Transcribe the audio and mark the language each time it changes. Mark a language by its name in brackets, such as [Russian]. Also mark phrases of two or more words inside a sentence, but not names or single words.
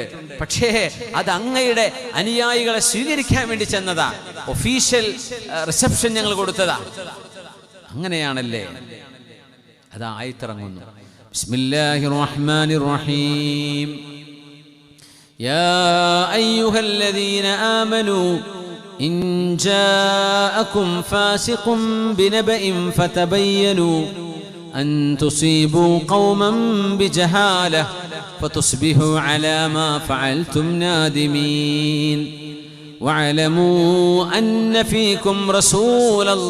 [Malayalam] പക്ഷേ അത് അങ്ങയുടെ അനുയായികളെ സ്വീകരിക്കാൻ വേണ്ടി ചെന്നതാ, [English] official reception [Malayalam] ഞങ്ങൾ കൊടുത്തതാ. അങ്ങനെയാണല്ലേ? അതാ ആയത്തിറങ്ങുന്നു. [Arabic] بسم الله الرحمن الرحيم. يا أيها الذين آمنوا إن جاءكم فاسق بنبأ فتبينوا أن تصيبوا قوما بجهالة فتصبحوا على ما فعلتم نادمين واعلموا أن فيكم رسول